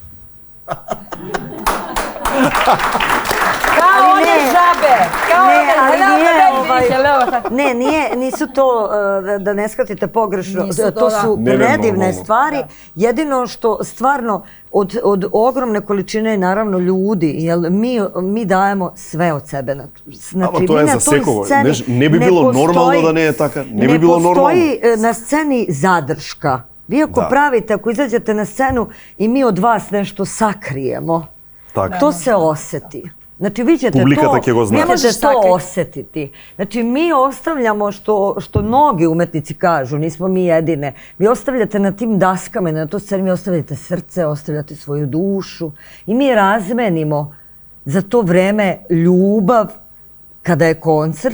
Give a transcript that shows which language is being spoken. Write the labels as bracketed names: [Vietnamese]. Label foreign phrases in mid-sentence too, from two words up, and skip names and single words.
[Serbian] Kao one žabe, Ne, nisu to, da ne shvatite pogrešno, to su predivne stvari. Jedino što stvarno od ogromne količine, naravno, ljudi, jer mi dajemo sve od sebe. [Macedonian] Ама тоа е за секој. Не би било нормално да не е така. Не би било нормално. [Serbian] Не постоji na sceni zadrška. Vi ako pravite, ako izađete na scenu i mi od vas nešto sakrijemo, to se oseti. Znači, vi ćete to osetiti. Znači, mi ostavljamo što mnogi umetnici kažu, nismo mi jedine, vi ostavljate na tim daskama i na to sceni, vi ostavljate srce, ostavljate svoju dušu i mi razmenimo za to vreme ljubav kada je koncert.